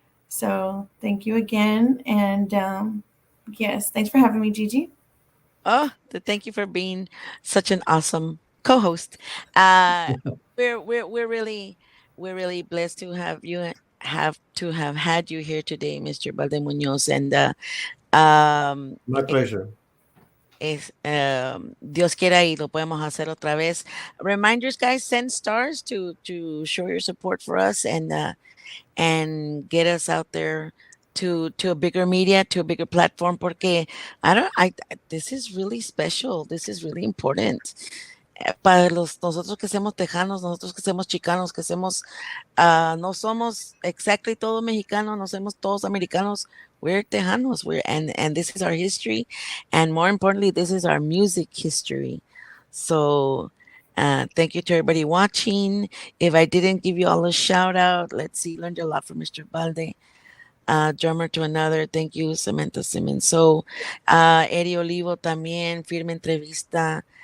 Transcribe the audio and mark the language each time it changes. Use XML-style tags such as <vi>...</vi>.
<en>So thank you again, and yes, thanks for having me, Gigi. Oh, thank you for being such an awesome co-host. We're really blessed to have you have had you here today, Mr. Balde Munoz, and My pleasure.</en> <es>Dios quiera y lo podemos hacer otra vez.</es> <en>Reminders, guys, send stars to show your support for us and get us out there to a bigger media, to a bigger platform,</en> <es>porque</es> <en>this is really special. This is really important.</en> <es>Para nosotros que somos tejanos, nosotros que somos chicanos, que somos, no somos</es> <en>exactly</en> <es>todos mexicanos, no somos todos americanos,</es> <en>we're tejanos, and this is our history, and more importantly, this is our music history. So thank you to everybody watching. If I didn't give you all a shout out, let's see, learned a lot from Mr. Balde. Drummer to another, thank you, Samantha Simmons. So,</en> <es>Eddie Olivo también, firme entrevista.</es>